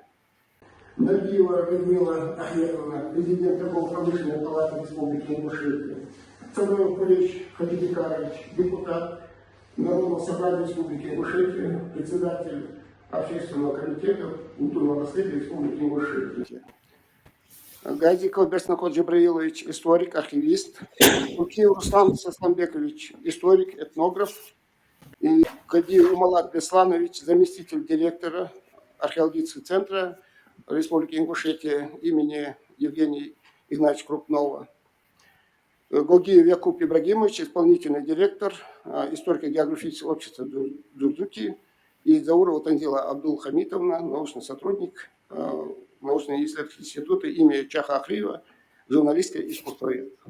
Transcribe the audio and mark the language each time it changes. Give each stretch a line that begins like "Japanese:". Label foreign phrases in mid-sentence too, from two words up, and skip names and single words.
Russian: Набиева Людмила Ахметовна, президент Торгово-промышленной палаты Республики Ингушетия. Цароев Кулич Хабибикарович, депутат Народного собрания Республики Ингушетия, председатель Общественного комитета культурного наследия Республики Ингушетия. Газиков Берснакот Джабраилович, историк, архивист. Кукиев Руслан Сасламбекович, историк, этнограф. И Кадиев Умалат Бесланович, заместитель директора археологического центра Республики Ингушетия имени Евгения Игнатьевича Крупнова. Гогиев Якуб Ибрагимович, исполнительный директор историко-географического общества Дзурдуки. И Заурова Танзила Абдул-Хамитовна, научный сотрудник научно-исследовательского института имени Чаха Ахриева, журналистское искусствовед.